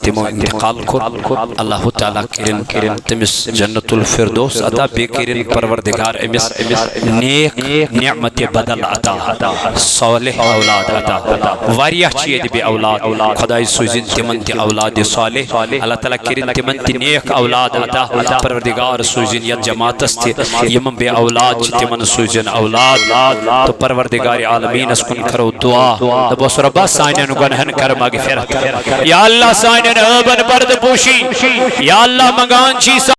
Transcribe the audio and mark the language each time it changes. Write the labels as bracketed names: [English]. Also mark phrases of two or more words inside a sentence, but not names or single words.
[Kashmiri] تِمو انتقال کوٚر اللہ تعالیٰ کٔرِنۍ تٔمِس جنت الفردوس عطا بیٚیہِ کٔرِنۍ پروردگار أمِس نیک نعمتِ بدل عطا صالح اولاد عطا واریاہ چھِ ییٚتہِ بیٚیہِ اولاد خۄداے سوٗزِنۍ تِمن تہِ اولادِ صالح اللہ تعالیٰ کٔرِنۍ تِمن تہِ نیک اولاد عطا پروردگار سوزن یت جماعتس تہِ یمن بے اولاد چھ تمن سوزن اولاد تو پروردگار عالمین اس کن کرو دعا دبوس ربا سانین گنہن کر مغفرت [Arabic] یا اللہ [Kashmiri] سانین عیبن برد پوشی [Arabic] یا اللہ [Kashmiri] منگان چی